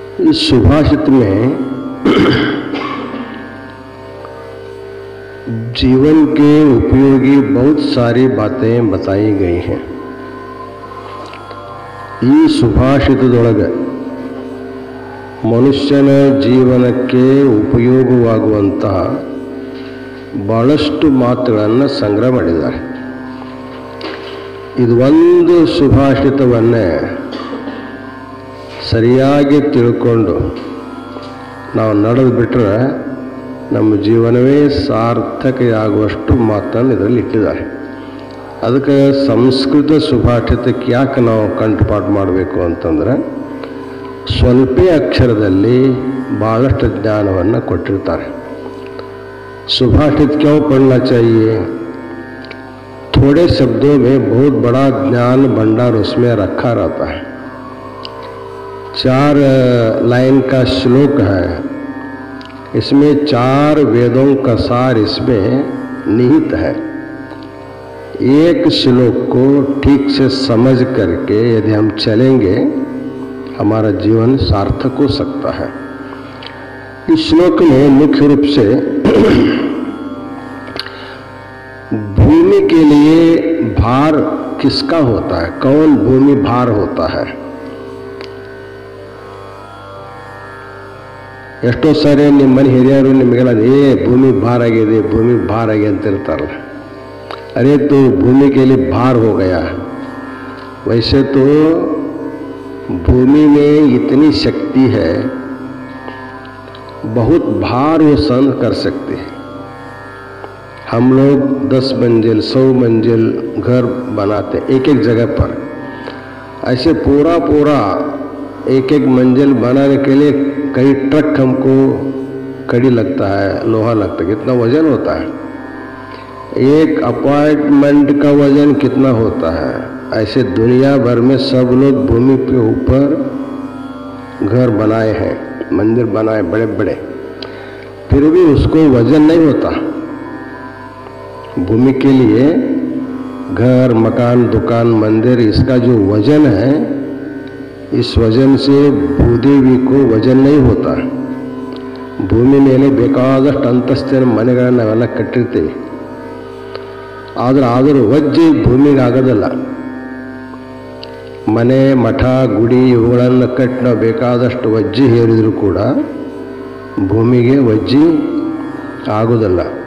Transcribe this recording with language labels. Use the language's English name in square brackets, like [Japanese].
[Hindi] इस सुभाषित में जीवन के उपयोगी बहुत सारी बातें बताई गई हैं। [Kannada] ಈ ಸುಭಾಷಿತದೊಳಗೆ ಮನುಷ್ಯನ ಜೀವನಕ್ಕೆ ಉಪಯೋಗವಾಗುವಂತಹ ಬಹಳಷ್ಟು ಮಾತುಗಳನ್ನು ಸಂಗ್ರಹ ಮಾಡಿದ್ದಾರೆ. ಇದು ಒಂದು ಸುಭಾಷಿತವನ್ನೇ ಸರಿಯಾಗಿ ತಿಳ್ಕೊಂಡು ನಾವು ನಡೆದು ಬಿಟ್ಟರೆ ನಮ್ಮ ಜೀವನವೇ ಸಾರ್ಥಕೆಯಾಗುವಷ್ಟು ಮಾತನ್ನು ಇದರಲ್ಲಿ ಇಟ್ಟಿದ್ದಾರೆ. ಅದಕ್ಕೆ ಸಂಸ್ಕೃತ ಸುಭಾಷಿತಕ್ಕೆ ಯಾಕೆ ನಾವು ಕಂಠಪಾಠ ಮಾಡಬೇಕು ಅಂತಂದರೆ ಸ್ವಲ್ಪ ಅಕ್ಷರದಲ್ಲಿ ಭಾಳಷ್ಟು ಜ್ಞಾನವನ್ನು ಕೊಟ್ಟಿರ್ತಾರೆ. [Hindi] सुभाषित क्यों पढ़ना चाहिए? थोड़े शब्दों में बहुत बड़ा ज्ञान भंडार उसमें रखा रहता है. 4 लाइन का श्लोक है, इसमें 4 वेदों का सार इसमें निहित है. एक श्लोक को ठीक से समझ करके यदि हम चलेंगे हमारा जीवन सार्थक हो सकता है. इस श्लोक में मुख्य रूप से भूमि के लिए भार किसका होता है, कौन भूमि भार होता है. [Kannada] ಎಷ್ಟೋ ಸಾರಿ ನಿಮ್ಮ ಮನೆ ಹಿರಿಯರು ನಿಮಗೆಲ್ಲ ಭೂಮಿ ಭಾರ ಆಗಿದೆ ಭೂಮಿ ಭಾರ ಆಗಿದೆ ಅಂತ ಇರ್ತಾರಲ್ಲ. [Hindi] अरे तो भूमि के लिए भार हो गया. वैसे तो भूमि में इतनी शक्ति है, बहुत भार वो सहन कर सकते हैं. हम लोग 10 मंजिल 100 मंजिल घर बनाते एक एक जगह पर. ऐसे पूरा एक एक मंजिल बनाने के लिए कई ट्रक हमको कड़ी लगता है, लोहा लगता है. कितना वजन होता है. एक अपार्टमेंट का वजन कितना होता है. ऐसे दुनिया भर में सब लोग भूमि के ऊपर घर बनाए हैं, मंदिर बनाए बड़े बड़े, फिर भी उसको वजन नहीं होता. भूमि के लिए घर मकान दुकान मंदिर इसका जो वजन है, इस वजन से भूदेवी को वजन नहीं होता. [Kannada] ಭೂಮಿ ಮೇಲೆ ಬೇಕಾದಷ್ಟು ಅಂತಸ್ತಿನ ಮನೆಗಳನ್ನು ನಾವೆಲ್ಲ ಕಟ್ಟಿರ್ತೀವಿ, ಆದರೂ ವಜ್ಜೆ ಭೂಮಿಗೆ ಆಗೋದಿಲ್ಲ. ಮನೆ ಮಠ ಗುಡಿ ಇವುಗಳನ್ನು ಕಟ್ಟಿ ನಾವು ಬೇಕಾದಷ್ಟು ವಜ್ಜೆ ಹೇರಿದರೂ ಕೂಡ ಭೂಮಿಗೆ ವಜ್ಜೆ ಆಗೋದಿಲ್ಲ.